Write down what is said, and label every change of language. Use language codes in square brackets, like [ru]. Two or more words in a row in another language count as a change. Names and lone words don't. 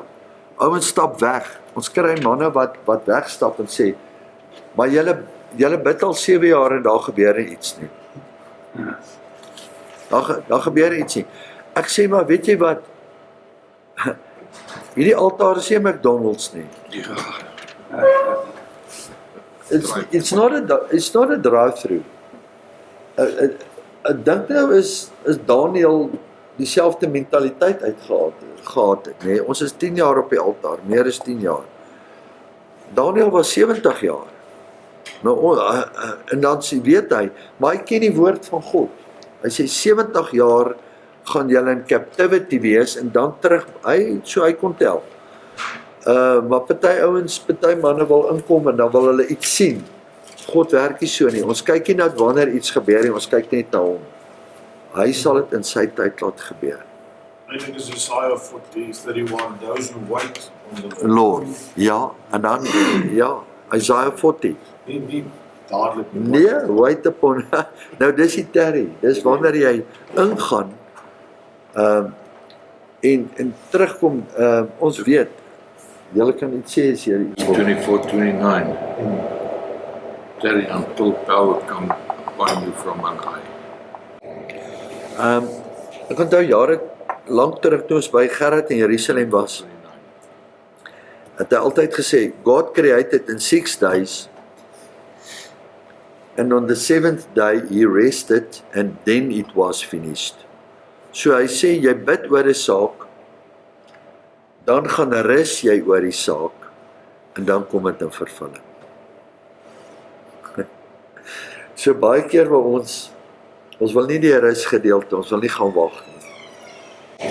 [af] Ouens stap weg, ons kry manne wat wegstap en sê, maar julle bid al 7 jaar en daar gebeur iets nie. Daar gebeur iets nie. Ek sê maar, weet jy wat, hierdie altaar is nie McDonald's nie. [en] It's not a drive-through. [af] Ek dink nou is Daniel dieselfde mentaliteit gehad het, nee, ons is 10 jaar op die altaar, meer as 10 jaar. Daniel was 70 jaar. Nou, en dan weet hy, maar hy ken die woord van God. Hy sê 70 jaar gaan julle [en] in captivity [af] wees en dan terug, hy kon tel. Maar party manne wil inkom en dan wil hulle iets sien. God werk nie so nie. Ons kyk nie na wanneer iets gebeur nie, ons kyk net na hom. Hy sal dit in sy tyd laat gebeur. [en] I think it's Isaiah 40:31, those who wait on the Lord, [af] ja, en dan, ja, Isaiah 40. Nie dadelik nie. Nee, [en] wait upon, [af] nou dis die terry, dis wanneer jy ingaan, en terugkom, ons weet, julle kan iets sê as jy 24:29. [en] Terry, until power come upon you from on high. [af] Ek onthou jare lank terug toe ons by Gerrit in Jerusalem was, het hy altyd gesê, [en] God created in 6 days, and on the 7th day he rested, and then it was finished. [af] So hy sê, jy bid oor 'n saak, dan gaan rus jy oor die saak, en dan kom dit in vervulling. So baie keer waar ons wil nie die rus gedeelte, ons wil nie gaan wag nie.